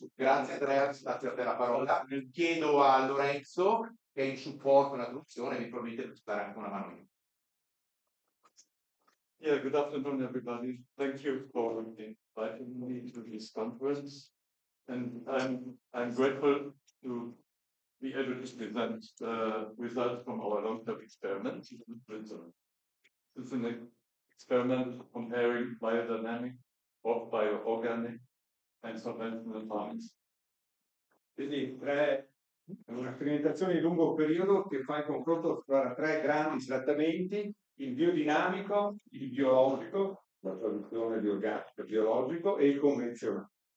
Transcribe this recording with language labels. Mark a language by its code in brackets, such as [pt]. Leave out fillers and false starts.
[it] Grazie Andrea, grazie a te la parola. Chiedo a Lorenzo, che è in supporto alla traduzione, mi promette di dare anche una mano in. [en] Yeah, good afternoon, everybody. Thank you for inviting me to this conference, and I'm grateful to be able to present results from our long-term experiment in Switzerland. It's an experiment comparing biodynamic or bioorganic and conventional farms. [it] Quindi è una sperimentazione di lungo periodo che fa il confronto tra tre grandi trattamenti: il biodinamico, il biologico, la traduzione di organico biologico, e il convenzionale.